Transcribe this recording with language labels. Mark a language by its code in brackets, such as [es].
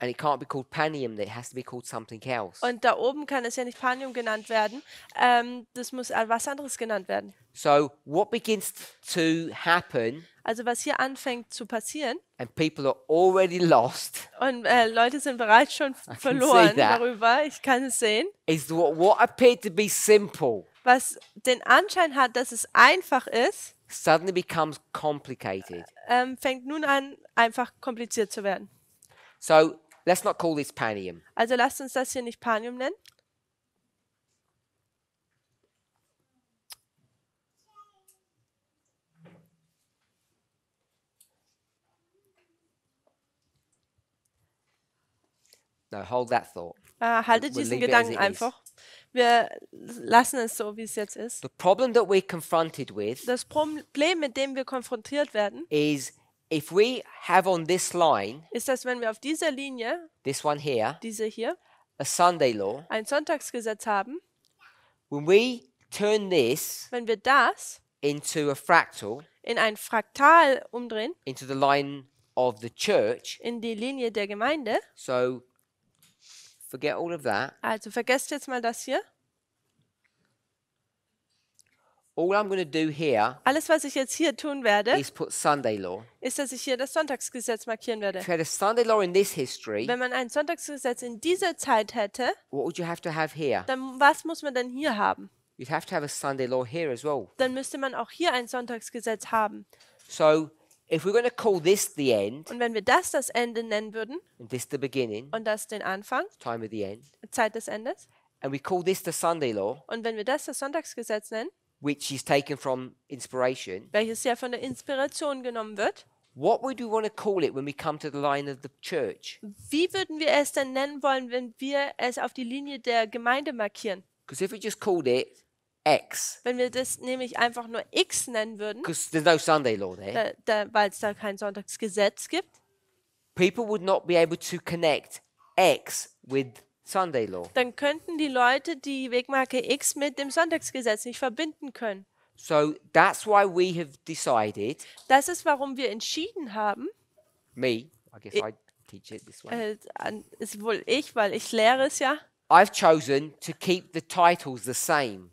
[en] And it can't be called Panium, it has to be called something else. [de] Und da oben kann es ja nicht Panium genannt werden. Das muss was anderes genannt werden. [en] So what begins to happen, [de] Also was hier anfängt zu passieren, [en] and people are already lost, [de] und Leute sind bereits schon [en] see [de] verloren [en] that. [de] darüber, ich kann es sehen, [en] is what appeared to be simple [de] was den Anschein hat, dass es einfach ist, [en] suddenly becomes complicated. [de] fängt nun an, einfach kompliziert zu werden. [en] So let's not call this Panium. [de] Also lasst uns das hier nicht Panium nennen. [en] No, hold that thought. [de] Haltet [en] We'll [de] diesen [en] leave it as [de] Gedanken [en] it is. [de] einfach. Wir lassen es so, wie es jetzt ist. [en] The problem that we're confronted with [de] Das Problem, mit dem wir konfrontiert werden, [en] is if we have on this line, [de] ist, dass wenn wir auf dieser Linie, [en] this one here, [de] diese hier, [en] a Sunday law, [de] ein Sonntagsgesetz haben, [en] when we turn this [de] wenn wir das [en] into a fractal, [de] in ein Fraktal umdrehen, [en] into the line of the church, [de] in die Linie der Gemeinde, [en] so forget all of that. [de] also vergesst jetzt mal das hier. [en] All I'm going to do here [de] Alles, was ich jetzt hier tun werde, [en] is put Sunday law. [de] ist, dass ich hier das Sonntagsgesetz markieren werde. [en] If you had a Sunday law in this history, [de] Wenn man ein Sonntagsgesetz in dieser Zeit hätte, [en] what would you have to have here? [de] dann was muss man denn hier haben? [en] You'd have to have a Sunday law here as well. [de] Dann müsste man auch hier ein Sonntagsgesetz haben. [en] So if we're going to call this the end [de] Und wenn wir das Ende nennen würden [en] and this the beginning, [de] und das den Anfang, [en] time of the end, [de] Zeit des Endes, [en] and we call this the Sunday law, [de] und wenn wir das Sonntagsgesetz nennen, [en] which is taken from inspiration, [de] welches ja von der Inspiration genommen wird, [en] what would we want to call it when we come to the line of the church? [de] wie würden wir es denn nennen wollen, wenn wir es auf die Linie der Gemeinde markieren? [en] Because if we just called it X, [de] Wenn wir das nämlich einfach nur X nennen würden, [en] because there's no Sunday law there, [de] weil es da kein Sonntagsgesetz gibt, [en] people would not be able to connect X with Sunday law. [de] dann könnten die Leute die Wegmarke X mit dem Sonntagsgesetz nicht verbinden können. [en] So that's why we have decided, [de] Das ist, warum wir entschieden haben, [en] me, I guess I teach it this way, [de] ist wohl ich, weil ich lehre es ja, [en] I've chosen to keep the titles the same.